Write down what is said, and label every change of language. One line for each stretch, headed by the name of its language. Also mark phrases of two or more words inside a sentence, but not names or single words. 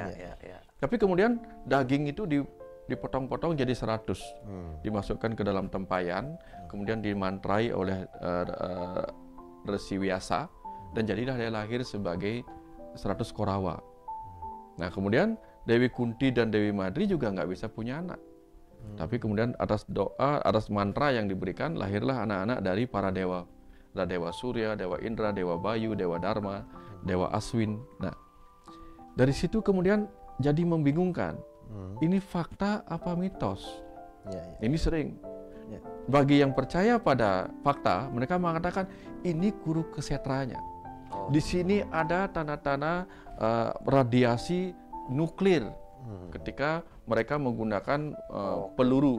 Indonesian: Tapi kemudian daging itu dipotong-potong jadi 100, dimasukkan ke dalam tempayan, kemudian dimantrai oleh Resi Wyasa, dan jadilah dia lahir sebagai 100 Korawa. Nah, kemudian Dewi Kunti dan Dewi Madri juga nggak bisa punya anak. Tapi kemudian atas doa, atas mantra yang diberikan, lahirlah anak-anak dari para dewa. Ada Dewa Surya, Dewa Indra, Dewa Bayu, Dewa Dharma, Dewa Aswin. Nah, dari situ kemudian jadi membingungkan. Ini fakta apa mitos? Ini sering. Bagi yang percaya pada fakta, mereka mengatakan ini guru kesetranya. Di sini ada tanda-tanda radiasi nuklir ketika mereka menggunakan peluru